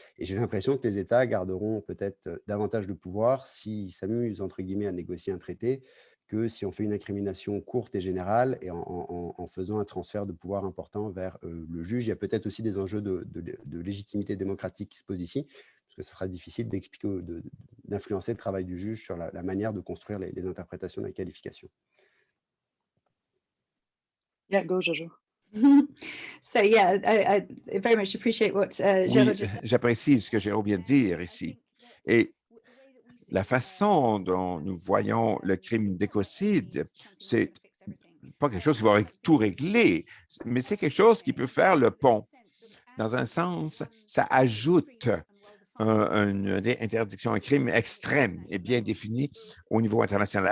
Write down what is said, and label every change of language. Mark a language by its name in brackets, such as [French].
[French] Et j'ai l'impression que les États garderont peut-être davantage de pouvoir s'ils s'amusent, entre guillemets, à négocier un traité que si on fait une incrimination courte et générale et en faisant un transfert de pouvoir important vers le juge. Il y a peut-être aussi des enjeux de légitimité démocratique qui se posent ici, parce que ce sera difficile d'expliquer, d'influencer le travail du juge sur la manière de construire les interprétations de la qualification. [English] Yeah, go, Jojo. So yeah, I very much appreciate what Jérôme just said. [French] J'apprécie ce que Jérôme vient de dire ici. Et la façon dont nous voyons le crime d'écocide, c'est pas quelque chose qui va tout régler, mais c'est quelque chose qui peut faire le pont. Dans un sens, ça ajoute une interdiction, un crime extrême et bien défini au niveau international.